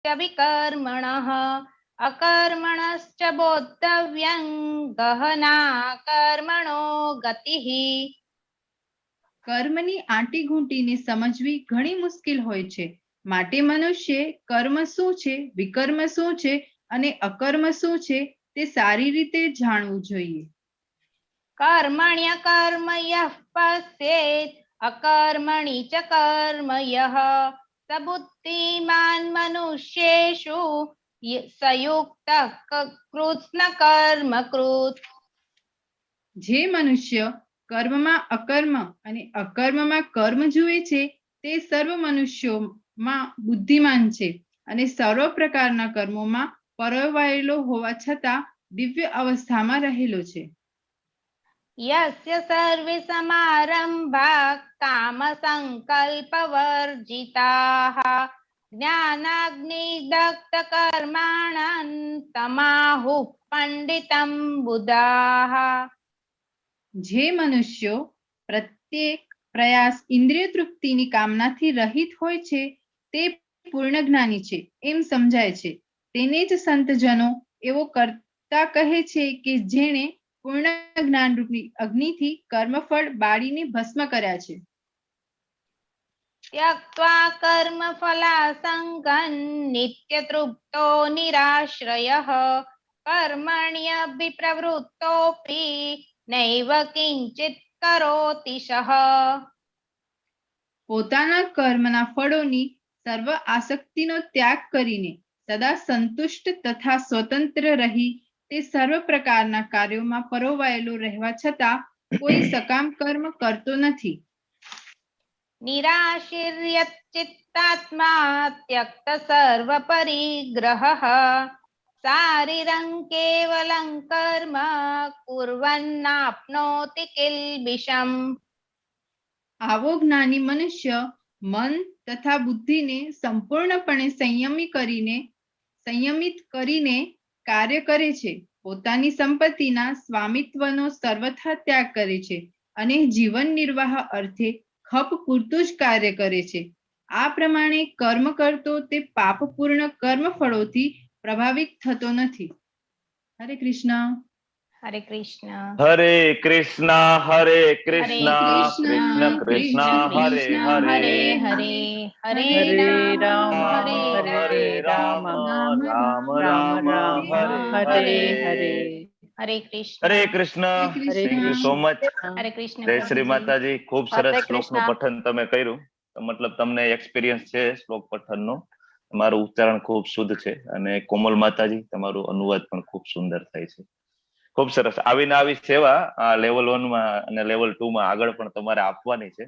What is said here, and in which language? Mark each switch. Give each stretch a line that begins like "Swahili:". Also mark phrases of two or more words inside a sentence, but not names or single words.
Sanskrit: विकर्मणः अकर्मणश्च बोद्धव्यं गहना कर्मणो गतिः।
Gujarati: કર્મની આંટી ઘૂંટીને સમજવી ઘણી મુશ્કેલ હોય છે, માટે મનુષ્ય કર્મ શું છે, વિકર્મ શું છે અને અકર્મ શું છે તે સારી રીતે જાણવું જોઈએ.
Sanskrit: कर्मण्यकर्म यः पश्येत् अकर्मणि च कर्म यः स बुद्धिमान् मनुष्येषु संयुक्तः कृत्स्न कर्म कृत्.
Gujarati: જે મનુષ્ય કર્મમાં અકર્મ અને અકર્મમાં કર્મ જુએ છે તે સર્વ મનુષ્યોમાં બુદ્ધિમાન છે અને સર્વ પ્રકારના કર્મોમાં પરોવાયેલો હોવા છતાં દિવ્ય અવસ્થામાં રહેલો છે.
Sanskrit: यस्य सर्वे समारंभाः कामसङ्कल्पवर्जिताः ज्ञानाग्निदग्धकर्माणं तमाहुः पण्डितं बुधाः.
Gujarati: જે મનુષ્યો પ્રત્યેક પ્રયાસ ઇન્દ્રિય તૃપ્તિની કામનાથી રહિત હોય છે તે પૂર્ણ જ્ઞાની છે એમ સમજાય છે. તેને જ સંતજનો એવો કરતા કહે છે કે જેણે પૂર્ણ જ્ઞાનરૂપી અગ્નિથી કર્મફળ બાળીને ભસ્મ કર્યા છે.
Sanskrit: त्यक्त्वा कर्मफलासङ्गं नित्यतृप्तो निराश्रयः कर्मण्यभिप्रवृत्तोऽपि नैव किञ्चित् करोति सः.
Gujarati: પોતાના કર્મના ફળોની સર્વ આસક્તિનો ત્યાગ કરીને સદા સંતુષ્ટ તથા સ્વતંત્ર રહી તે સર્વ પ્રકારના કાર્યોમાં પરોવાયેલો રહેવા છતાં કોઈ સકામ કર્મ કરતો નથી.
Sanskrit: निराशीर्यच्चित्तात्मा त्यक्त सर्वपरिग्रहः शारीरं केवलं कर्म कुर्वन्नाप्नोति किल्बिषम्.
Gujarati: આવો જ્ઞાની મનુષ્ય મન તથા બુદ્ધિને સંપૂર્ણપણે સંયમિત કરીને કાર્ય કરે છે, પોતાની સંપત્તિના સ્વામિત્વનો સર્વથા ત્યાગ કરે છે અને જીવન નિર્વાહ અર્થે ખપ પૂરતું જ કાર્ય કરે છે. આ પ્રમાણે કર્મ કરતો તે પાપપૂર્ણ કર્મફળોથી પ્રભાવિત થતો નથી. હરે કૃષ્ણ. हरे कृष्ण. हरे कृष्ण हरे कृष्ण हरे कृष्ण कृष्ण हरे हरे हरे हरे हरे राम राम हरे राम राम राम हरे हरे हरे. हरे कृष्ण. हरे कृष्ण.
English: thank you so much.
Gujarati: हरे कृष्ण. જય શ્રી માતાજી. ખૂબ हरे સરસ શ્લોક નું कृष्ण. પઠન તમે કર્યું. મતલબ તમને એક્સપિરિયન્સ છે શ્લોક પઠનનો. તમારું ઉચ્ચારણ ખૂબ શુદ્ધ છે અને કોમલ માતાજી તમારું અનુવાદ પણ ખૂબ સુંદર થાય છે. ખૂબ સરસ. આવીને આવી સેવા લેવલ 1 માં અને લેવલ 2 માં આગળ પણ તમારે આપવાની છે.